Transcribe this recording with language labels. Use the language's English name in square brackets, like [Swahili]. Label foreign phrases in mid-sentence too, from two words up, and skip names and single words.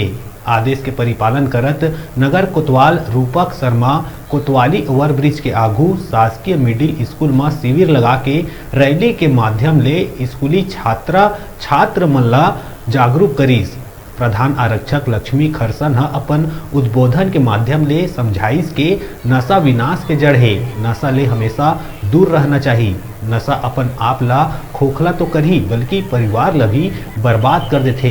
[Chhattisgarhi] आदेश के परिपालन करत नगर कोतवाल रूपक शर्मा कोतवाली ओवरब्रिज के आगू शासकीय मिडिल स्कूल में शिविर लगा के रैली के माध्यम ले स्कूली छात्र मल्ला जागरूक करीस। प्रधान आरक्षक लक्ष्मी खरसन अपन उद्बोधन के माध्यम ले समझाइस के नशा विनाश के जड़ है। नशा ले हमेशा दूर रहना चाहिए। नशा अपन आप ला खोखला तो करही बल्कि परिवार ला भी बर्बाद कर देते।